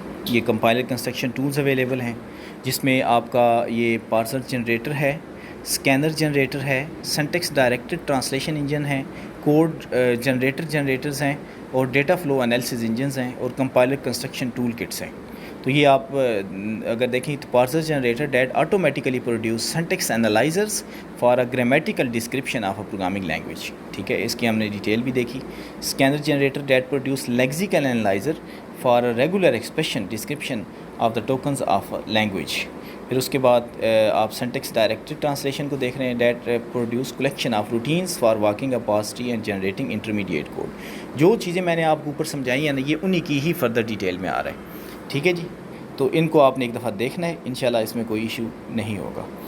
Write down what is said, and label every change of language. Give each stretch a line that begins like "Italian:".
Urdu: یہ compiler construction tools available ہیں جس میں آپ کا یہ پارسر جنریٹر ہے, اسکینر جنریٹر ہے, سینٹیکس ڈائریکٹڈ ٹرانسلیشن انجن ہے, کوڈ جنریٹرز ہیں, اور ڈیٹا فلو انالیسز انجنز ہیں, اور کمپائلر کنسٹرکشن ٹول کٹس ہیں. تو یہ آپ اگر دیکھیں تو
English: Parser generator that automatically produce syntax analyzers for a grammatical description of a programming language.
Urdu: ٹھیک ہے, اس کی ہم نے ڈیٹیل بھی دیکھی.
English: Scanner generator that produce lexical analyzer for a regular expression description of the tokens of language.
Urdu: پھر اس کے بعد آپ سینٹیکس ڈائریکٹڈ ٹرانسلیشن کو دیکھ رہے ہیں,
English: That produce collection of routines for walking a parse tree and generating intermediate code.
Urdu: جو چیزیں میں نے آپ کو اوپر سمجھائی ہیں نا, یہ انہی کی ہی فردر ڈیٹیل میں آ رہا ہے. ٹھیک ہے جی, تو ان کو آپ نے ایک دفعہ دیکھنا ہے, انشاءاللہ اس میں کوئی ایشو نہیں ہوگا.